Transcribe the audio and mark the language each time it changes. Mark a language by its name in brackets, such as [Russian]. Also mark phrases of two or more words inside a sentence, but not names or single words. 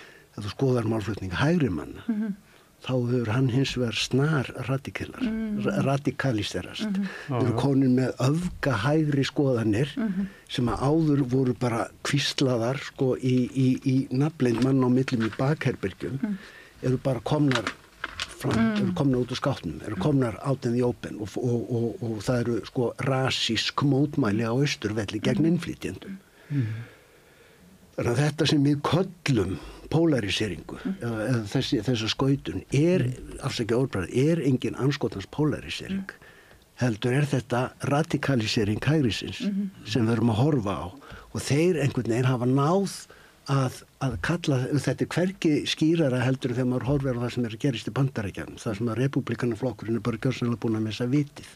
[Icelandic] ef þú skoðar málflutning hægri manna, þá hefur hann hins vegar snar radikaliserast. Við erum konin með öfgahægri skoðanir sem að áður voru bara hvíslaðar sko í nafnleind mann á millum í bakherbergjum, eru bara komnar eru komnar út úr skápnum, eru komnar [English] out in the open [Icelandic] og það eru sko rasísk mótmæli á Austurvelli gegn innflytjendum. Þannig að þetta sem við köllum polariseringu eða þessa skautun afsakið orðbragð, engin andskotans polarisering. Heldur þetta radikalisering hægrisins sem við erum að horfa á og þeir einhvern veginn hafa náð að kalla þetta hvergi skýrara heldur þegar maður horfir á það sem að gerist í Bandaríkjunum, það sem að repúblikanaflokkurinn bara gjörsamlega búin að missa vitið.